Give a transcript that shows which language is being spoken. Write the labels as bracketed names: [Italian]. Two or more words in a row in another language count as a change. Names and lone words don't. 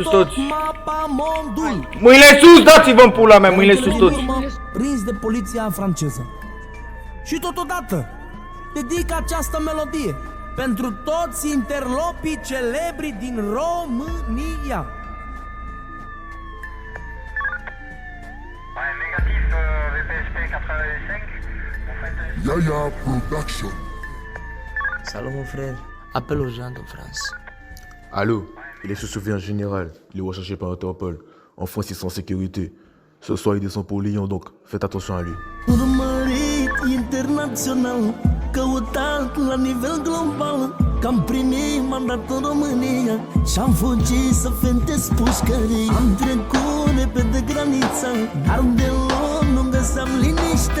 [Romanian] tot toți. Mapamondul. Mâinile sus, dați-vă în pula mea, mâinile Cele sus din toți. urmă, prins de poliția franceză. Și totodată dedic această melodie pentru toți interlopii celebri din România. Yaya Production. [French] Salut mon frère, appelle aux gens de France. Allô, il est sous surveillance générale. Il est recherché par Interpol. En France, ils sont en sécurité. Ce soir, il descend pour Lyon, donc faites attention à lui. [Romanian] Urmărit internațional, căutat la nivel global, că am primit mandat în România și-am fugit să fentez pușcării. Am trecut repede granița, dar deloc nu găseam liniște.